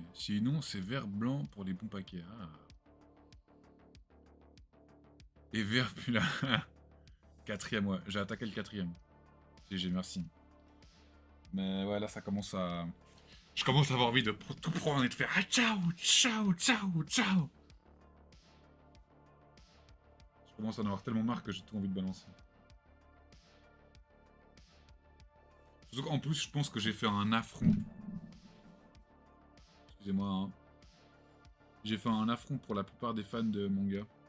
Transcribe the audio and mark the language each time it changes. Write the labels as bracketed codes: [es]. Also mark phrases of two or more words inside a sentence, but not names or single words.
[fr] Sinon, c'est vert blanc pour les bons paquets. Ah. Et vert, puis là. Quatrième, ouais. J'ai attaqué le quatrième. GG, merci. Mais ouais, là, ça commence à. Je commence à avoir envie de tout prendre et de faire. Ah, [it] ciao, ciao, ciao, ciao. [fr] Je commence à en avoir tellement marre que j'ai tout envie de balancer. Surtout qu'en plus, je pense que j'ai fait un affront. Excusez-moi, hein. J'ai fait un affront pour la plupart des fans de manga.